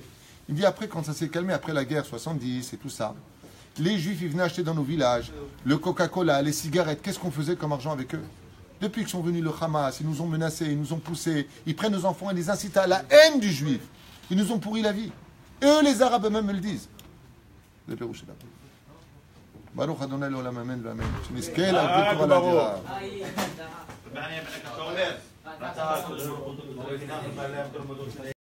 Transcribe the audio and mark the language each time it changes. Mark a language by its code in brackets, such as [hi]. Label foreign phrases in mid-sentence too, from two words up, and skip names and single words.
[fr] Il me dit, après, quand ça s'est calmé, après la guerre 70 et tout ça, les Juifs, ils venaient acheter dans nos villages le Coca-Cola, les cigarettes. Qu'est-ce qu'on faisait comme argent avec eux? Depuis qu'ils sont venus le Hamas, ils nous ont menacés, ils nous ont poussés, ils prennent nos enfants et les incitent à la haine du Juif. Ils nous ont pourri la vie. Et eux, les Arabes eux-mêmes me le disent. Le Pérou, c'est là. [he] ברוך ה' לעולם אמן ואמן. שנזכה להגדיל תורה לאדירה.